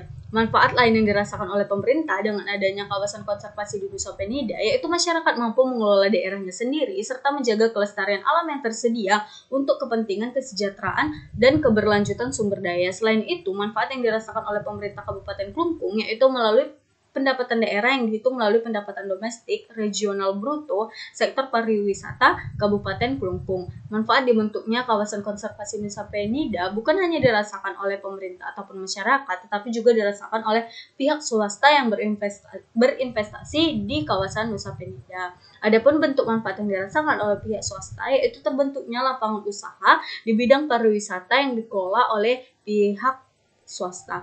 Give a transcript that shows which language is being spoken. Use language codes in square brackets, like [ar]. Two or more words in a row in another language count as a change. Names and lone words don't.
[id] Manfaat lain yang dirasakan oleh pemerintah dengan adanya kawasan konservasi di Nusa Penida yaitu masyarakat mampu mengelola daerahnya sendiri serta menjaga kelestarian alam yang tersedia untuk kepentingan kesejahteraan dan keberlanjutan sumber daya. Selain itu, manfaat yang dirasakan oleh pemerintah Kabupaten Klungkung yaitu melalui pendapatan daerah yang dihitung melalui pendapatan domestik regional bruto sektor pariwisata Kabupaten Klungkung. Manfaat dibentuknya kawasan konservasi Nusa Penida bukan hanya dirasakan oleh pemerintah ataupun masyarakat, tetapi juga dirasakan oleh pihak swasta yang berinvestasi di kawasan Nusa Penida. Adapun bentuk manfaat yang dirasakan oleh pihak swasta yaitu terbentuknya lapangan usaha di bidang pariwisata yang dikelola oleh pihak swasta.